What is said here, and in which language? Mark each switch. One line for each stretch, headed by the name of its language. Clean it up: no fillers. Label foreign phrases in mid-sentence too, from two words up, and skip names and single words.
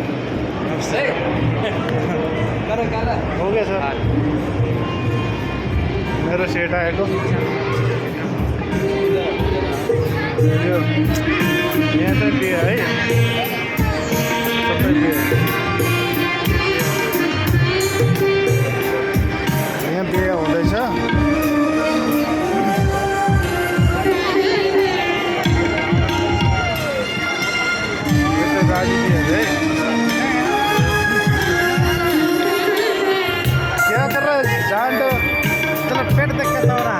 Hindi: हो गया
Nepali: सर, मेरो सेट आएको। यहाँ चाहिँ बिहे है, सबै बिहे। यहाँ बिहे हुँदैछ।
Hindi: क्या कर रहा है जान? चलो पेट देख के सो रहा है।